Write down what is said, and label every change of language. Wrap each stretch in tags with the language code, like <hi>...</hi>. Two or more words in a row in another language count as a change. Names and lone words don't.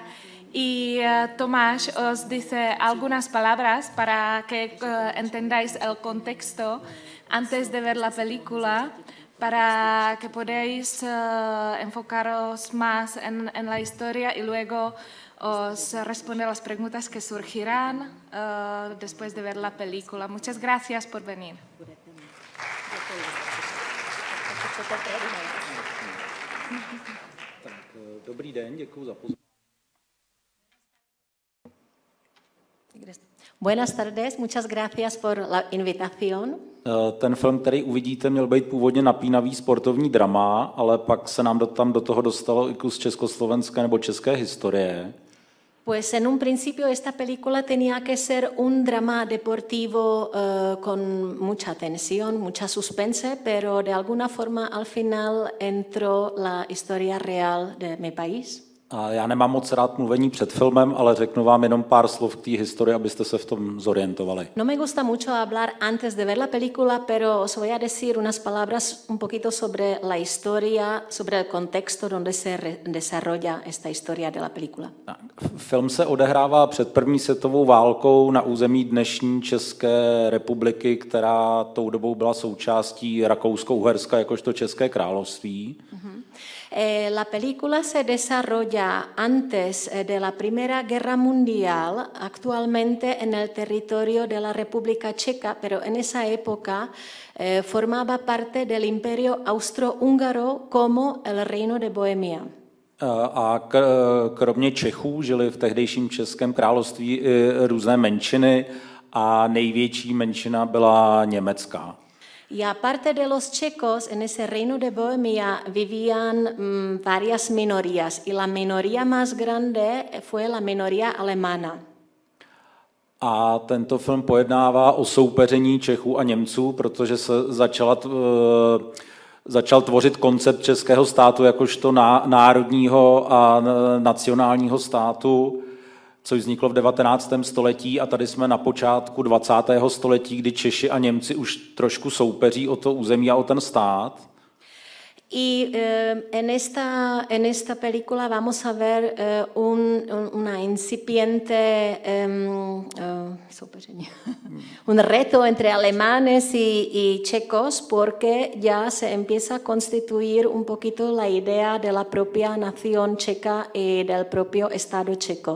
<es>Y Tomáš os dice algunas palabras para que entendáis el contexto antes de ver la película, para que podáis enfocaros más en la historia y luego os responder las preguntas que surgirán después de ver la película. Muchas gracias por venir.</es> <cs>Dobrý den, děkuji za pozornost.</cs> <es>Buenas tardes, muchas gracias por la invitación.</es> <cs>Ten film, který uvidíte, měl být původně napínavý sportovní drama, ale pak se nám tam do toho dostalo i kus československé nebo české historie.</cs> <es>Pues en un principio esta película tenía que ser un drama deportivo con mucha tensión, mucha suspense, pero de alguna forma al final entró la historia real de mi país.</es> <cs>A já nemám moc rád mluvení před filmem, ale řeknu vám jenom pár slov k té historii, abyste se v tom zorientovali.</cs> <es>No me gusta mucho hablar antes de ver la película, pero os voy a decir unas palabras un poquito sobre la historia, sobre el contexto donde se desarrolla esta historia de la película.</es> <cs>Film se odehrává před první světovou válkou na území dnešní České republiky, která tou dobou byla součástí Rakousko-Uherska jakožto České království.</cs> <es>La película se desarrolla antes de la Primera Guerra Mundial, actualmente en el territorio de la República Checa, pero en esa época formaba parte del Imperio Austrohúngaro como el Reino de Bohemia.</es> <cs>A kromě Čechů žili v tehdejším Českém království i různé menšiny a největší menšina byla německá.</cs> <es>Y aparte de los checos, en ese reino de Bohemia vivían varias minorías y la minoría más grande fue la minoría alemana.</es> <cs>A tento film pojednává o soupeření Čechů a Němců, protože se začal tvořit koncept českého státu jakožto národního a nacionálního státu, což vzniklo v 19. století a tady jsme na počátku 20. století, kdy Češi a Němci už trošku soupeří o to území a o ten stát.</cs> <es>Y en esta película vamos a ver una incipiente un reto entre alemanes y checos, porque ya se empieza a constituir un poquito la idea de la propia nación checa y del propio Estado checo.</es>